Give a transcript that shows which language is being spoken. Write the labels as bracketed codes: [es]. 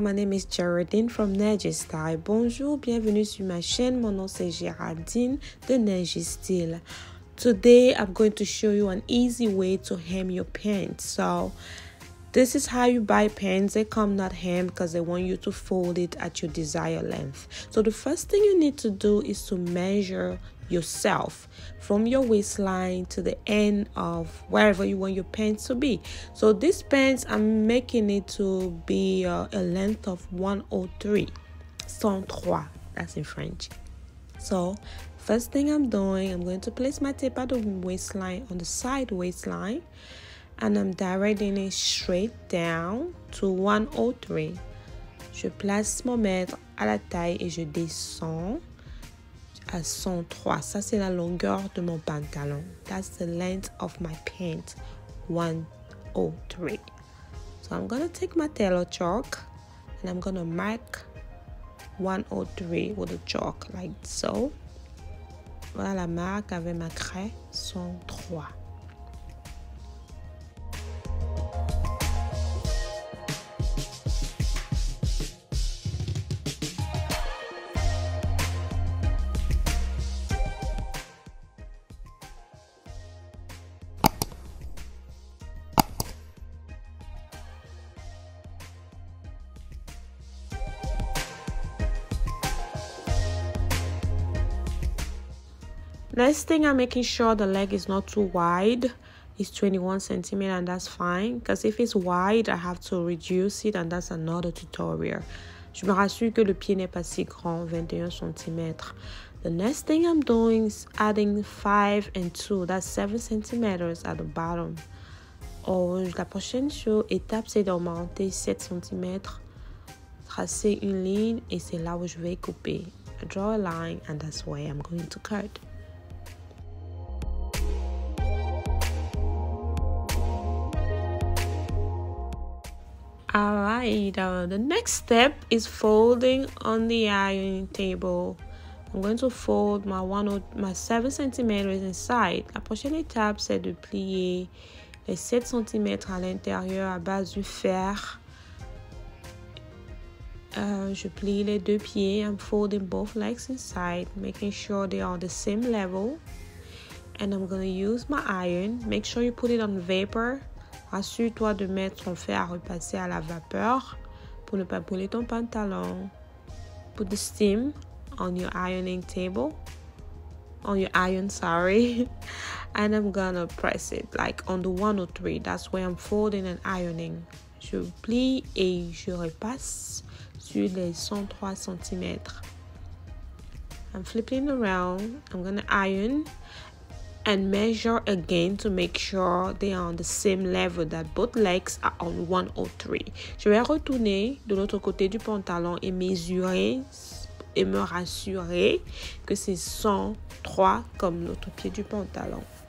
[en] My name is Geraldine from Negestyle. [fr] Bonjour, bienvenue sur ma chaîne. Mon nom c'est Geraldine de Negestyle. [en] Today I'm going to show you an easy way to hem your pants. So this is how you buy pants. They come not hemmed because they want you to fold it at your desired length. So the first thing you need to do is to measure yourself from your waistline to the end of wherever you want your pants to be. So this pants, I'm making it to be a length of 103. 103, that's in French. So first thing I'm doing, I'm going to place my tape at the waistline, on the side waistline, and I'm directing it straight down to 103. [fr] Je place mon mètre à la taille et je descends à 103. Ça, c'est la longueur de mon pantalon. [en] That's the length of my pants, 103. So I'm going to take my tailor chalk and I'm going to mark 103 with a chalk like so. [fr] Voilà la marque avec ma craie 103. [en] Next thing, I'm making sure the leg is not too wide. It's 21 centimeters and that's fine. Because if it's wide, I have to reduce it and that's another tutorial. [fr] Je me rassure que le pied n'est pas si grand, 21 centimeters. [en] The next thing I'm doing is adding 5 and 2. That's 7 centimeters at the bottom. [fr] La prochaine étape, c'est d'augmenter 7 centimeters. Tracer une ligne et c'est là où je vais couper. [en] I draw a line and that's where I'm going to cut. Alright, the next step is folding on the ironing table. I'm going to fold my 7 centimeters inside. [fr] La prochaine étape, c'est de plier les 7 centimeters à l'intérieur à base du fer. Je plie les deux pieds. [en] I'm folding both legs inside, making sure they are the same level. And I'm going to use my iron. Make sure you put it on vapor. [fr] Assure-toi de mettre ton fer à repasser à la vapeur pour ne pas brûler ton pantalon. [en] Put the steam on your ironing table, on your iron, sorry. And I'm gonna press it like on the 103. That's where I'm folding and ironing. [fr] Je plie et je repasse sur les 103 cm. [en] I'm flipping around. I'm gonna iron and measure again to make sure they are on the same level, that both legs are on 103. [fr] Je vais retourner de l'autre côté du pantalon et mesurer et me rassurer que c'est 103 comme l'autre pied du pantalon.